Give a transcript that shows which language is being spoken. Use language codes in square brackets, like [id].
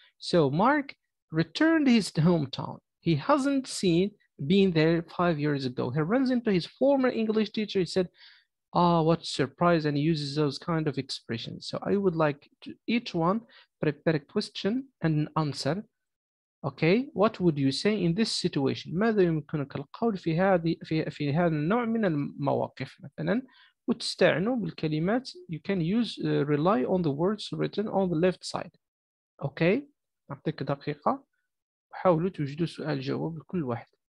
[en] So Mark returned his hometown. He hasn't been there 5 years ago. He runs into his former English teacher. He said, "Ah, what surprise," and he uses those kind of expressions. So I would like to each one prepare a question and an answer. Okay, what would you say in this situation? [ar] ماذا يمكنك القول في هذا النوع من المواقف مثلا؟ وتستعنوا بالكلمات. [en] You can use rely on the words written on the left side. [ar] Okay, أعطيك دقيقة. حاولوا توجدوا سؤال جواب لكل واحد.